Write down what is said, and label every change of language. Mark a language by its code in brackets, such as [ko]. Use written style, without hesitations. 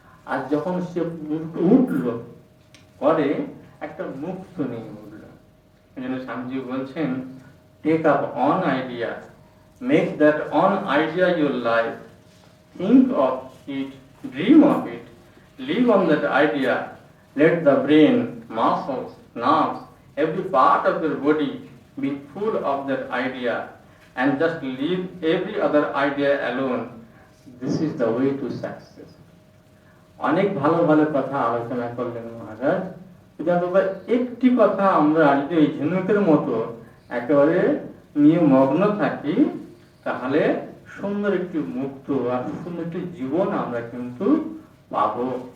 [bn] আর যখন সে উঠল, পরে একটা মুক্ত নিয়ে উঠল। এই জন্য স্বামীজি বলছেন, [en] Take up one idea, make that one idea your life, think of it, dream of it, live on that idea. Let the brain, muscles, nerves, every part of your body be full of that idea, and just leave every other idea alone. This is the way to success. [bn] অনেক ভালো ভালো কথা আলোচনা করলেন মহারাজ। একটি কথা আমরা যদি এই ঝিনুকের মতো একেবারে নিয়ে মগ্ন থাকি, তাহলে সুন্দর একটি মুক্ত আর সুন্দর একটি জীবন আমরা কিন্তু পাবো।